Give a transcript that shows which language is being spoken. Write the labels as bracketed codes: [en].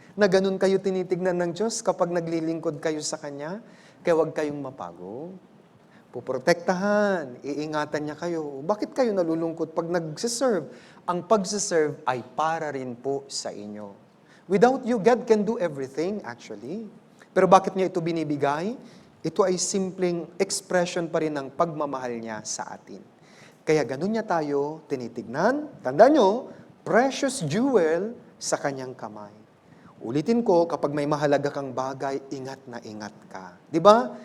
[tl] Na ganun kayo tinitignan ng Diyos kapag naglilingkod kayo sa Kanya? Kaya huwag kayong mapago. Puprotektahan, iingatan niya kayo. Bakit kayo nalulungkot pag nagsiserve? Ang pagsiserve ay para rin po sa inyo. [en] Without you, God can do everything, actually. [tl] Pero bakit niya ito binibigay? Ito ay simpleng expression pa rin ng pagmamahal niya sa atin. Kaya ganun niya tayo tinitignan. Tandaan nyo, precious jewel sa kanyang kamay. Ulitin ko, kapag may mahalaga kang bagay, ingat na ingat ka. Di ba?